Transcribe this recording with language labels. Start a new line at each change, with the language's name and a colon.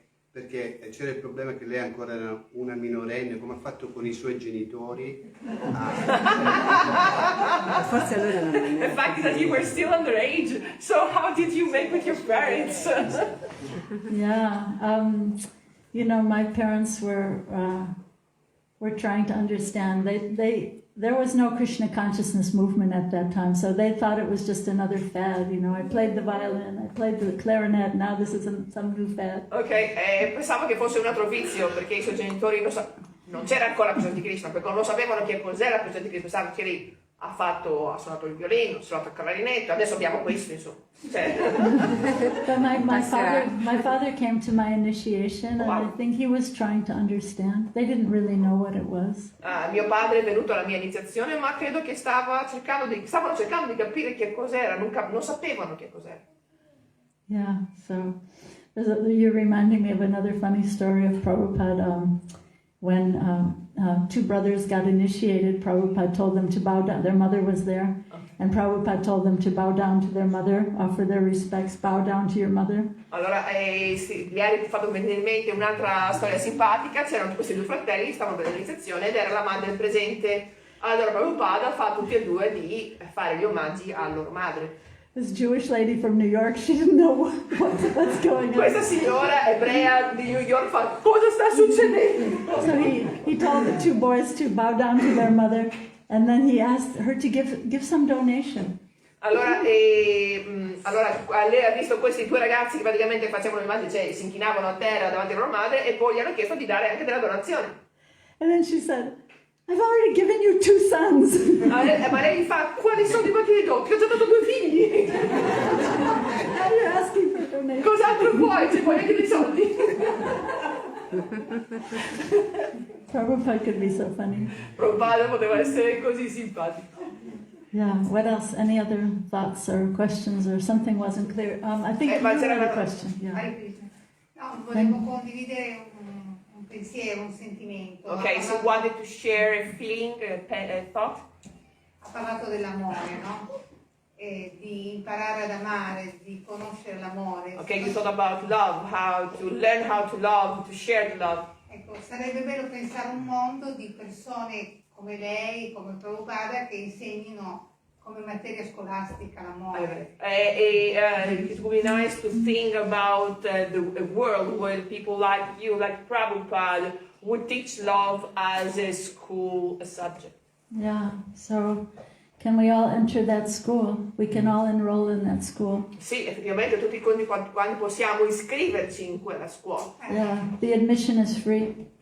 Italian: Perché c'era il problema che lei ancora era una minorenne, come ha fatto con i suoi genitori. Forse allora non è.
English: The fact that you were still underage. So how did you make with your parents? yeah, you know, my parents were trying to understand. There was no Krishna consciousness movement at that time, so they thought it was just another fad. You know, I played the violin, I played the clarinet, now this is some new fad.
Italian: Ok, pensavo che fosse un altro vizio perché i suoi genitori non c'era ancora la coscienza di Krishna, perché non lo sapevano che cos'era la coscienza di Krishna, pensavano che lei ha suonato il violino, ha suonato il clarinetto, adesso abbiamo questo, insomma. Cioè.
English: But my father came to my initiation, and I think he was trying to understand. They didn't really know what it was.
Italian: Mio padre è venuto alla mia iniziazione, ma credo che stavano cercando di capire che cos'era, non sapevano che cos'era.
English: Yeah, so you're reminding me of another funny story of Prabhupada. When two brothers got initiated, Prabhupada told them to bow down. Their mother was there, and Prabhupada told them to bow down to their mother, offer their respects, bow down to your mother.
Italian: Allora, sì, mi hai fatto venire in mente un'altra storia simpatica. C'erano questi due fratelli, stavano per l'iniziazione ed era la madre presente. Allora Prabhupada fa tutti e due di fare gli omaggi a loro madre.
English: This Jewish lady from New York, she didn't know what's going on.
Italian: Questa signora ebrea di New York fa, cosa sta succedendo?
English: So he told the two boys to bow down to their mother, and then he asked her to give some donation.
Italian: Allora, lei ha visto questi due ragazzi che praticamente facevano omaggi, cioè si inchinavano a terra davanti alla loro madre, e poi gli hanno chiesto di dare anche della donazione.
English: And then she said, I've already given you 2 sons.
Italian: Ma lei gli fa, quali soldi vuoi che ti do? Ti ho già dato 2 figli.
English: Now you're asking for donation.
Italian: Cos'altro vuoi? Ci vuoi anche dei soldi?
English: Prabhupada could be so funny.
Italian: Prabhupada poteva essere così simpatico.
English: Yeah, what else? Any other thoughts or questions or something wasn't clear? I think you had a question. Yeah.
Italian: No, volevo condividere un pensiero, un sentimento.
English: Ok, so wanted to share a feeling, a thought.
Italian: Ha parlato dell'amore, no? Di imparare ad amare, di conoscere l'amore.
English: Ok, you talk about love, how to learn how to love, to share the love.
Italian: Ecco, sarebbe bello pensare un mondo di persone come lei, come Prabhupada, che insegnino come materia scolastica l'amore.
English: It would be nice to think about a world where people like you, like Prabhupada, would teach love as a school subject. Yeah, so can we all enter that school? We can all enroll in that school.
Italian: Sì, effettivamente tutti quanti possiamo iscriverci in quella scuola.
English: Yeah, the admission is free.